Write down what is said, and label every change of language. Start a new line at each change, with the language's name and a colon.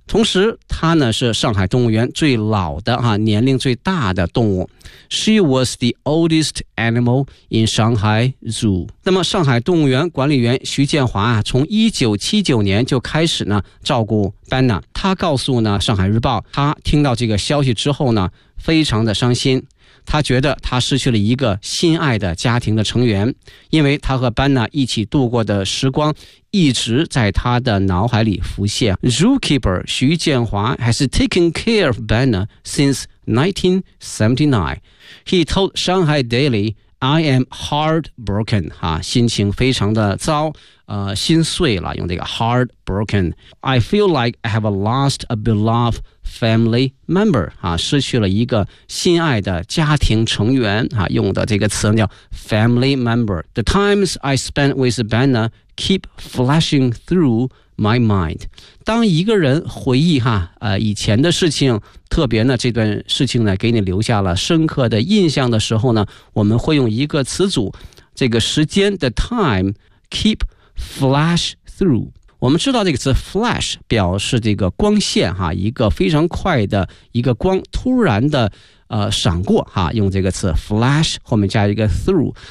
Chinese: 同时他呢是上海动物园最老的哈，年龄最大的动物。
English: She was the oldest animal in Shanghai Zoo。
Chinese: 那么上海动物园管理员徐建华啊，从1979年就开始呢照顾Banna， 他告诉呢《上海日报》，他听到这个消息之后呢，非常的伤心。他觉得他失去了一个心爱的家庭的成员，因为他和Banna一起度过的时光一直在他的脑海里浮现。
English: Zookeeper 徐建华 has taken care of Banna since 1979. He told Shanghai Daily, "I am heartbroken."
Chinese: 哈，心情非常的糟。心碎了，用这个 heartbroken.
English: I feel like I have lost a beloved family member.
Chinese: 啊，失去了一个心爱的家庭成员。啊，用的这个词叫 family member.
English: The times I spent with Banna keep flashing through my mind.
Chinese: 当一个人回忆哈，以前的事情，特别呢这段事情呢给你留下了深刻的印象的时候呢，我们会用一个词组，这个时间
English: the time keep. Flash through，
Chinese: 我们知道这个词 flash 表示这个光线哈，一个非常快的一个光突然的闪过哈，用这个词 flash 后面加一个 through，